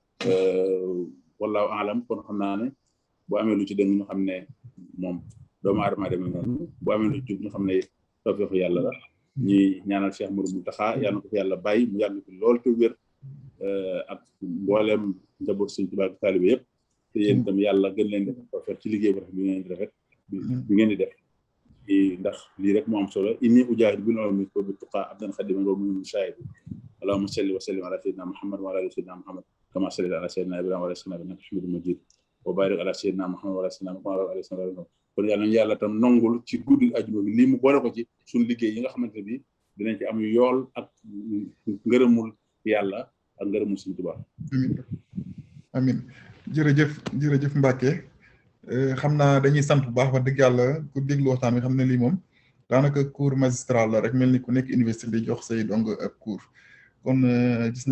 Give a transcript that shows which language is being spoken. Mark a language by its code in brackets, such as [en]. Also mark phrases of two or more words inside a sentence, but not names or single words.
[ar] والله أعلم [wo] kon xam naa ne bu amee lu ci dëng ñu xam ne moom doomu aadama demee noonu bu amee lu ci jub ñu xam ne tawfeexu yàlla la ñuy ñaanal Cheikh Mourou Mountakha yàlla na ko fi yàlla bàyyi mu yàgg fi lool te wér ak mboolem njaboot Sëriñ Tuubaa ak taalibe yëpp te yéen itam yàlla gën leen def rafet ci liggéey bu rafet bi ngeen di rafet bi ngeen di def ndax lii rek moo am solo [ar] إني أجاهد بالعلوم وبالتقى عبدا خادما ومؤمنا شاهدا اللهم صل وسلم على سيدنا محمد وعلى آل سيدنا محمد كما صليت على سيدنا إبراهيم وعلى سيدنا إبراهيم إنك حميد مجيد وبارك على سيدنا محمد وعلى سيدنا محمد وعلى سيدنا إبراهيم [wo] kon yàlla nañu yàlla tam nongul ci guddi ajuma bi lii mu boole ko ci suñu liggéey yi nga xamante ne bi dinañ ci am yool ak ngërëmul yàlla ak ngërëmul Sëriñ Tuubaa amin jërëjëf Mbacke xam naa dañuy sant bu baax wax dëgg yàlla ku déglu waxtaan bi xam ne lii moom daanaka [fr] cours magistral [wo] la rek mel ni ku nekk université di jox say dong ak cours kon gis nañ